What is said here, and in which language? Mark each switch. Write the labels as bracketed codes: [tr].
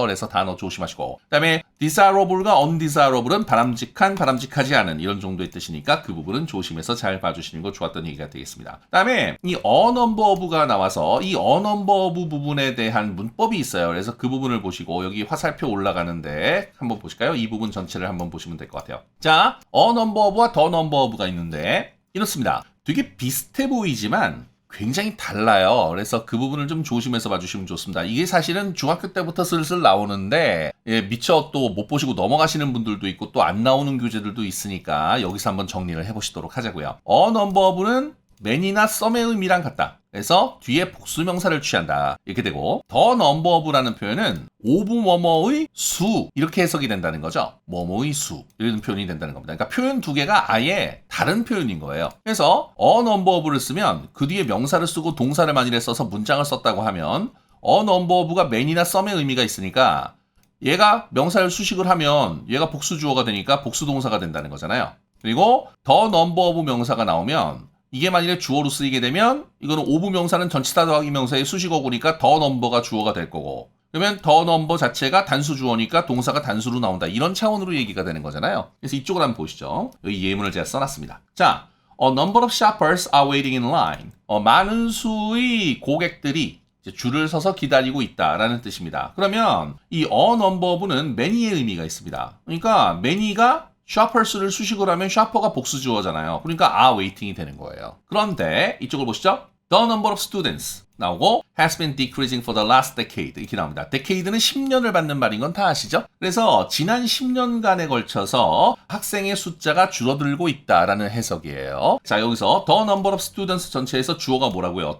[ko] 그래서 단어 조심하시고 그다음에 desirable과 undesirable은 바람직한, 바람직하지 않은 이런 정도의 뜻이니까 그 부분은 조심해서 잘 봐주시는 거 좋았던 얘기가 되겠습니다. 그다음에 이 a number of가 나와서 이 a number of 부분에 대한 문법이 있어요. 그래서 그 부분을 보시고 여기 화살표 올라가는데 한번 보실까요? 이 부분 전체를 한번 보시면 될 것 같아요. 자, a number of와 the number of가 있는데 이렇습니다. 되게 비슷해 보이지만 굉장히 달라요. 그래서 그 부분을 좀 조심해서 봐주시면 좋습니다. 이게 사실은 중학교 때부터 슬슬 나오는데 미처 또 못 보시고 넘어가시는 분들도 있고 또 안 나오는 교재들도 있으니까 여기서 한번 정리를 해보시도록 하자고요. a number of는 many나 some의 의미랑 같다. 그래서 뒤에 복수명사를 취한다. 이렇게 되고 the number of라는 표현은 of 뭐뭐의 수 이렇게 해석이 된다는 거죠. 뭐뭐의 수 이런 표현이 된다는 겁니다. 그러니까 표현 두 개가 아예 다른 표현인 거예요. 그래서 a number of를 쓰면 그 뒤에 명사를 쓰고 동사를 만일에 써서 문장을 썼다고 하면 a number of가 many나 some의 의미가 있으니까 얘가 명사를 수식을 하면 얘가 복수 주어가 되니까 복수 동사가 된다는 거잖아요. 그리고 the number of 명사가 나오면 이게 만일에 주어로 쓰이게 되면 이거는 of 명사는 전치사 더하기 명사의 수식어구니까 the number가 주어가 될 거고 그러면 the number 자체가 단수 주어니까 동사가 단수로 나온다. 이런 차원으로 얘기가 되는 거잖아요. 그래서 이쪽을 한번 보시죠. 여기 예문을 제가 써놨습니다. [en] 자, a number of shoppers are waiting in line. [ko] 많은 수의 고객들이 이제 줄을 서서 기다리고 있다라는 뜻입니다. 그러면 이 a number는 many의 의미가 있습니다. 그러니까 many가 shoppers를 수식으로 하면 shopper가 복수 주어잖아요. 그러니까 are waiting이 되는 거예요. 그런데 이쪽을 보시죠. [en] The number of students [ko] 나오고 [en] has been decreasing for the last decade [ko] 이렇게 나옵니다. decade는 10년을 받는 말인 건 다 아시죠? 그래서 지난 10년간에 걸쳐서 학생의 숫자가 줄어들고 있다라는 해석이에요. 자, 여기서 the number of students 전체에서 주어가 뭐라고요?